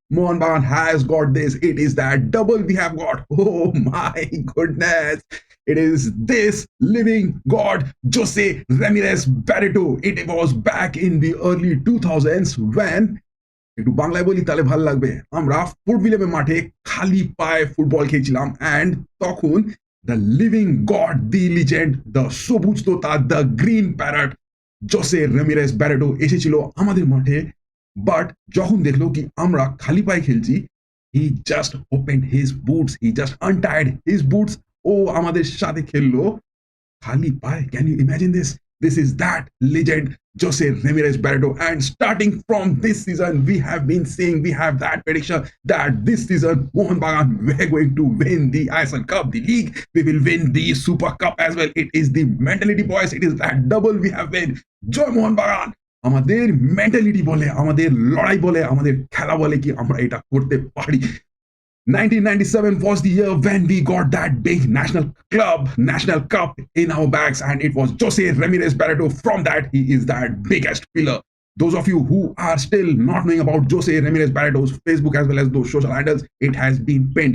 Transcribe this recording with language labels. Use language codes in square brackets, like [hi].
[en] Mohun Bagan has got this. It is that double we have got. Oh my goodness! It is this living god, Jose Ramirez Barreto. It was back in the early 2000s when [bn] একটু বাংলায় বলি তাহলে ভালো লাগবে। আমরা ফুটবিলের মাঠে খালি পায়ে ফুটবল খেলছিলাম, অ্যান্ড তখন [en] the living god, the legend, the সবুজ তোতা, the green parrot, [bn] Jose রেমিরেস Barreto এসেছিল আমাদের মাঠে। বাট যখন দেখলো কি আমরা খালি পায়ে খেলছি, [en] he just open his boots, [bn] he just untied his boots, ও আমাদের সাথে খেললো খালি পায়ে। [en] Can you imagine this? This is that legend, Jose Ramirez Barreto. And starting from this season, we have been saying, we have that prediction that this season, Mohun Bagan, we're going to win the ISL Cup, the league. We will win the Super Cup as well. It is the mentality, boys. It is that double we have win. Joy Mohun Bagan. [bn] আমাদের mentality বলে, আমাদের লড়াই বলে, আমাদের খেলা বলে কি আমরা এটা করতে পারি। [en] 1997 was the year when we got that big national cup in our bags, and it was Jose Ramirez Barreto. From that, he is that biggest pillar. Those of you who are still not knowing about Jose Ramirez Barreto's Facebook as well as those social handles, it has been pinned.